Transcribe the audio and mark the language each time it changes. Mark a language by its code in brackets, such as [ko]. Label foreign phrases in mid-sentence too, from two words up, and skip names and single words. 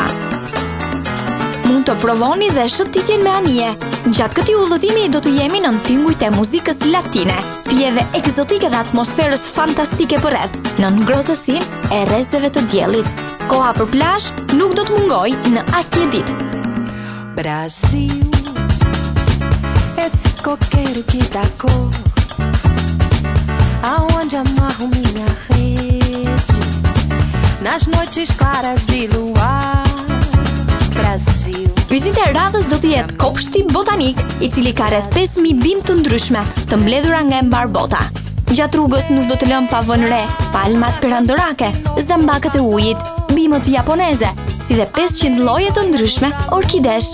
[sq] Mund të provoni dhe shëtitjen me anije. Gjatë këtij udhëtimi do të jemi në tingujt e muzikës latine, pijeve ekzotike dhe atmosferës fantastike përreth, në ngrohtësinë e rrezeve të diellit. Koha për plazh nuk do të mungojë në asnjë ditë. [pt] Brasil, esse coqueiro que dá cor, aonde amarro minha rede, nas noites claras de luar. [sq] Vizita e radhës do të jetë kopshti botanik, i cili ka rreth 5000 bimë të ndryshme, të mbledhura nga mbar bota. Gjatë rrugës nuk do të lëm pa vënë re palmat perandorake, zambakët e ujit, bimët japoneze, si dhe 500 lloje të ndryshme orkidesh.